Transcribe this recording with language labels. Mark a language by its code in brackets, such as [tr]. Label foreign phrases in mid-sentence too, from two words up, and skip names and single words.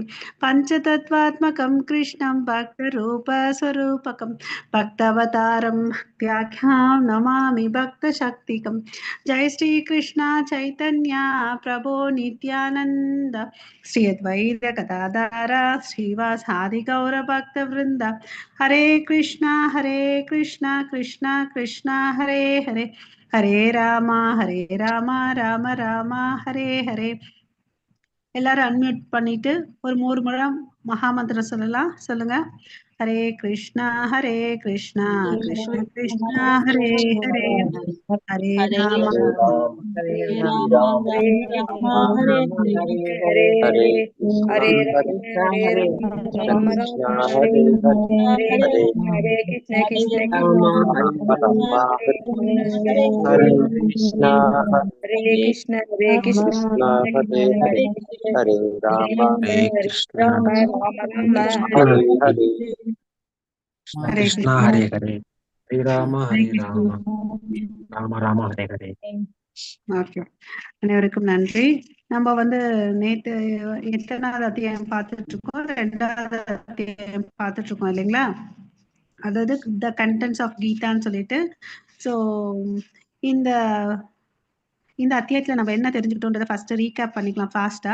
[sa] पञ्चतत्त्वात्मकं कृष्णं भक्तरूपस्वरूपकं भक्तावतारं भक्त्याख्यां नमामि भक्तशक्तिकं. जय श्री कृष्ण चैतन्य प्रभो नित्यानंद श्री अद्वैत गदाधर श्रीवासादि गौर भक्त वृंद. हरे कृष्णा कृष्णा कृष्णा हरे हरे हरे राम राम राम हरे हरे. [ta] எல்லாரும் அன்மியூட் பண்ணிட்டு ஒரு 3 முறை மகாமந்திரம் சொல்லலாம். சொல்லுங்க. [sa] हरे कृष्णा कृष्णा कृष्णा हरे हरे हरे राम हरे राम राम हरे हरे हरे हरे कृष्णा हरे राम कृष्णा हरे हरे हरे हरे हरे कृष्ण कृष्ण राम हरे कृष्णा हरे कृष्ण हरे कृष्णा हरे राम हरे कृष्णा राम राम हरे हरे कृष्णा हरे हरे हरे राम राम राम हरे हरे. [ta] ஓகே, அனைவருக்கும் நன்றி. நம்ம நேத்து எத்தனாவது அத்தியாயம் பார்த்துட்டு இருக்கோம்? 2வது அத்தியாயம் பார்த்துட்டு இருக்கோம் இல்லைங்களா? அதாவது [en] the contents of [ta] கீதான்னு சொல்லிட்டு. ஸோ இந்த இந்த அத்தியாயத்துல நம்ம என்ன தெரிஞ்சுக்கிட்டோன்றதை [en] first recap [ta] பண்ணிக்கலாம் ஃபாஸ்டா.